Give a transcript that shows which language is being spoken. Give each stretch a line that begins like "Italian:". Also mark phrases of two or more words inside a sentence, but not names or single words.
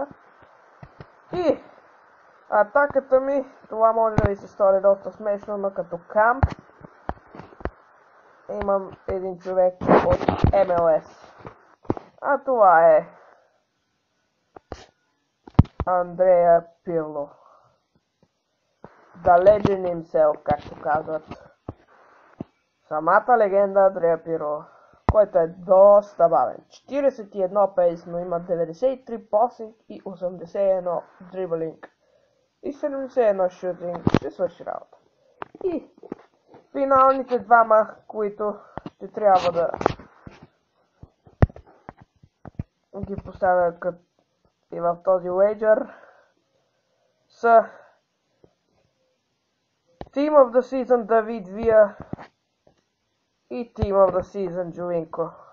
Bulgarian: И атаката ми, това може да ви се стори доста смешно, но като камп имам един човек от MLS. А това е Андреа Пирло.
English: The Legend himself,
Bulgarian: както казват. Самата легенда Андреа Пирло, който е доста бавен. 41 пейс, но има 93 пасинг и 81 дриблинг. И 71 шутинг. Ще свърши работа. И финалните двама, които ще трябва да ги поставя и в този wager, са
English: Team of the Season
Bulgarian: Давид Вия и
English: Team of the Season
Bulgarian: Джовинко.